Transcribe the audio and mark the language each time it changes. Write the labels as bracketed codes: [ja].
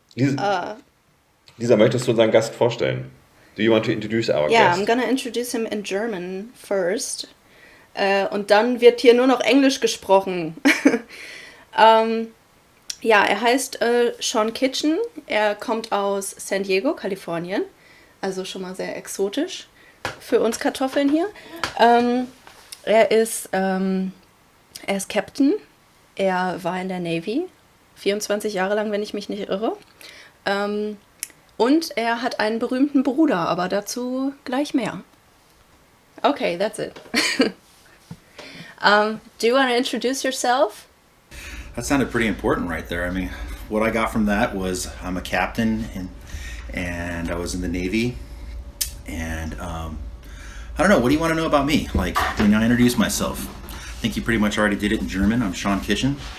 [de] Lisa, möchtest du unseren Gast vorstellen? [en] Do you want to introduce our Yeah, guest? I'm gonna introduce him in German first. [de] Und dann wird hier nur noch Englisch gesprochen. Ja, er heißt Shon Kitchen. Er kommt aus San Diego, Kalifornien. Also schon mal sehr exotisch für uns Kartoffeln hier. Er ist Captain. Er war in der Navy. 24 Jahre lang, wenn ich mich nicht irre. Und er hat einen berühmten Bruder, aber dazu gleich mehr. [en] Okay, that's it. Do you want to introduce yourself? That sounded pretty important right there. I mean, what I got from that was I'm a captain and I was in the Navy. And I don't know, what do you want to know about me? Like, when I introduce myself, I think you pretty much already did it in German. I'm Shon Kitchen.